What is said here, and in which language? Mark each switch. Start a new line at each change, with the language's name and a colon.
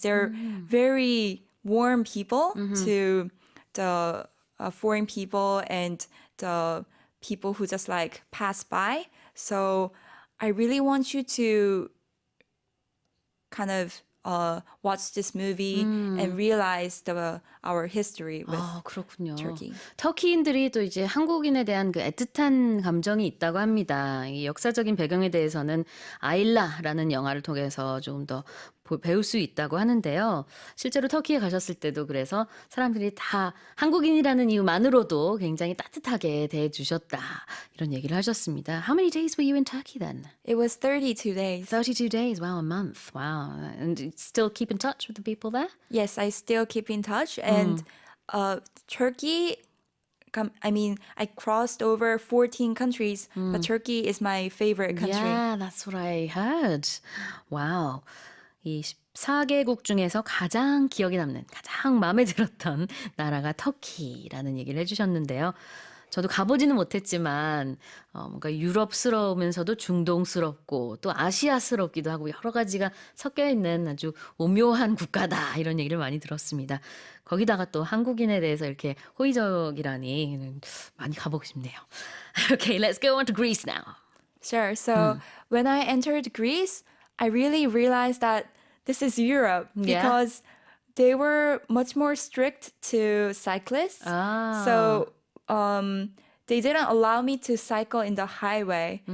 English: They're very warm people to the foreign people and the people who just like pass by. So I really want you to kind of watch this movie and realize our history with
Korean: 그렇군요.
English: Turkey.
Korean: 터키인들이 또 이제 한국인에 대한 그 애틋한 감정이 있다고 합니다. 이 역사적인 배경에 대해서는 아일라라는 영화를 통해서 조금 더 배울 수 있다고 하는데요. 실제로 터키에 가셨을 때도 그래서 사람들이 다 한국인이라는 이유만으로도 굉장히 따뜻하게 대해주셨다. 이런 얘기를 하셨습니다.
English: How many days were you in Turkey then? It was 32 days. 32 days. Wow, a month. Wow. And you still keep in touch with the people there? Yes, I still keep in touch. And Turkey, I crossed over 14 countries, but Turkey is my favorite country. Yeah, that's what I heard. Wow.
Korean: 이 14개국 중에서 가장 기억에 남는, 가장 마음에 들었던 나라가 터키라는 얘기를 해주셨는데요. 저도 가보지는 못했지만 뭔가 유럽스러우면서도 중동스럽고 또 아시아스럽기도 하고 여러 가지가 섞여 있는 아주 오묘한 국가다 이런 얘기를 많이 들었습니다. 거기다가 또 한국인에 대해서 이렇게 호의적이라니 많이 가보고 싶네요.
English: Okay, let's go on to Greece now. Sure. So when I entered Greece, I really realized that this is Europe Yeah. because they were much more strict to cyclists. Ah. So they didn't allow me to cycle in the highway.